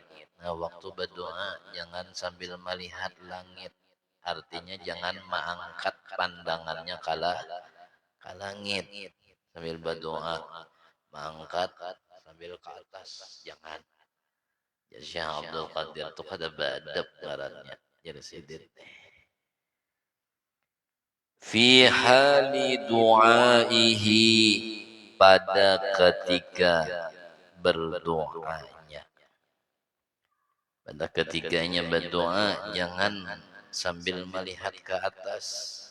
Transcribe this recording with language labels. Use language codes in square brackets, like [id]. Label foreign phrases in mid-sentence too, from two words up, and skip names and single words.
[id] Nah waktu berdoa jangan sambil melihat langit. Artinya jangan mengangkat pandangannya ke langit. Sambil berdoa mengangkat sambil ke atas jangan. Jadi Syekh Abdul Qadir itu kada badab ngarannya. Jadi sidin. [ar] Fi hali du'aihi [id] pada ketika berdoanya. Pada ketikanya berdoa jangan sambil melihat ke atas.